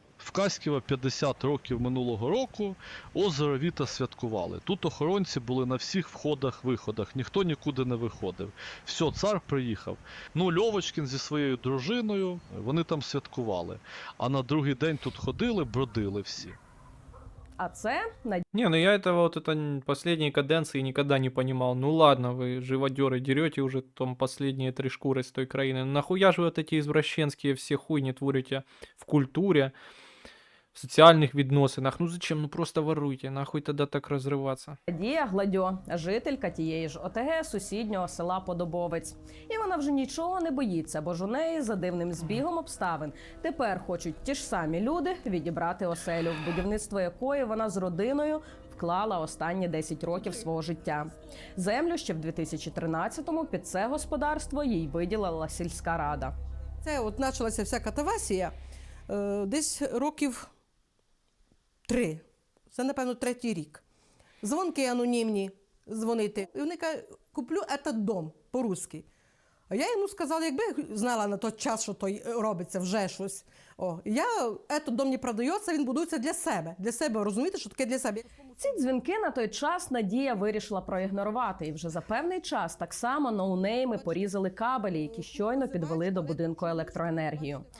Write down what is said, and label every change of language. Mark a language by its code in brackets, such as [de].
[uk] В Каськіва 50 років минулого року озеро Віта святкували. Тут охоронці були на всіх входах-виходах, ніхто нікуди не виходив. Все, цар приїхав. Ну, Льовочкін зі своєю дружиною, вони там святкували. А на другий день тут ходили, бродили всі. А це [ru] Не, ну я этого вот это последней каденции никогда не понимал. Ну ладно, вы живодеры дерете уже там последние 3 шкуры с той краины. Нахуя же вот эти извращенские все хуйни творите в культуре, в социальных відносинах? Ну зачем? Ну просто воруйте. Нахуй тогда так разрываться? [uk] Надія Гладьо, жителька тієї ж ОТГ сусіднього села Подобовець. І вона вже нічого не боїться, бо ж у неї за дивним збігом обставин тепер хочуть ті ж самі люди відібрати оселю, в будівництво якої вона з родиною вклала останні 10 років свого життя. Землю ще в 2013-му під це господарство їй виділила сільська рада. Це от почалася вся катавасія десь років 3. Це, напевно, 3-й рік. Дзвонки анонімні, дзвонити. І вони кажуть, куплю [ru] этот дом [uk] по-русски. А я йому сказала, якби я знала на той час, що то робиться вже щось. [ru] Этот дом [uk] не продається, він будується для себе. Для себе, розумієте, що таке для себе. Ці дзвінки на той час Надія вирішила проігнорувати. І вже за певний час так само ноунейми порізали кабелі, які щойно підвели до будинку електроенергію.